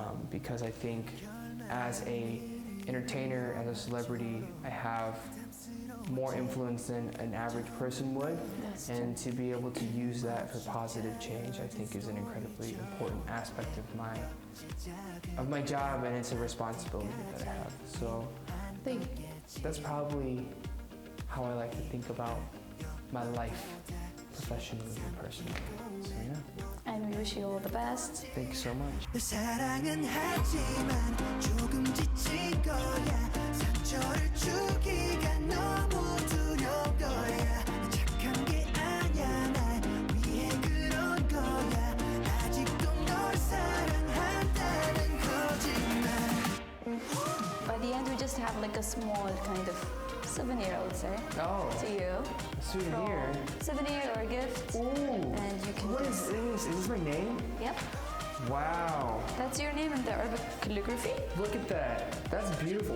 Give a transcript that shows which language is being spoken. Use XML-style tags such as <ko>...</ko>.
<en>Because I think as a entertainer, as a celebrity, I have more influence than an average person would, and to be able to use that for positive change, I think is an incredibly important aspect of my job, and it's a responsibility that I have. So I think that's probably how I like to think about my life, professionally and personally. So yeah. And we wish you all the best. Thank you so much.</en> <ko>사랑은 하지만 조금 지친 거야. 상처를 주기가 너무 두려운 거야. 착한 게 아니야. 날 위해 그런 거야. 아직도 널 사랑한다는 거짓말.</ko> <en>By the end, we just have like a small kind of souvenir, I would say, Oh, to you. a souvenir. Souvenir or a gift. Ooh. And you can What is just, this? Is this my name? Yep. Wow. That's your name in the Arabic calligraphy. Look at that. That's beautiful.</en>